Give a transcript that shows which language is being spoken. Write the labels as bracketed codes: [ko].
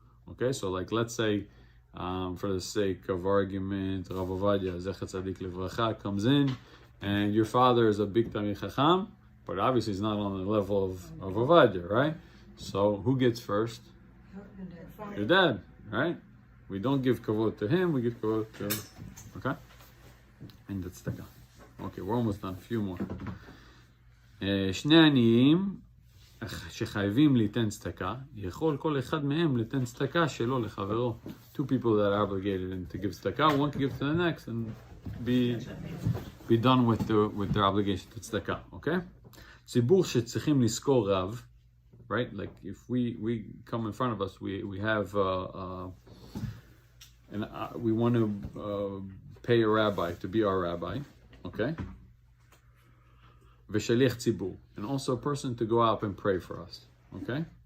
[en] Okay, so like let's say, for the sake of argument, Rav Ovadia, Zecher Tzadik Livracha, comes in, and your father is a big Talmid Chacham, but obviously he's not on the level of Ovadia, right? So who gets first? Your dad, right? We don't give kavod to him, we give kavod to, okay? And that's the guy. Okay, we're almost done, a few more. [he] שני עניים שחייבים ליתן צדקה, יכול כל אחד מהם ליתן צדקה שלו לחברו. [en] Two people that are obligated to give tzedakah, one can give to the next and be done with their obligation to tzedakah, okay? [he] ציבור שצריכים לזכור רב, right? [en] Like if we come in front of us, we have and we want to pay a rabbi to be our rabbi, okay? V'shaliach tzibur, and also a person to go out and pray for us, okay?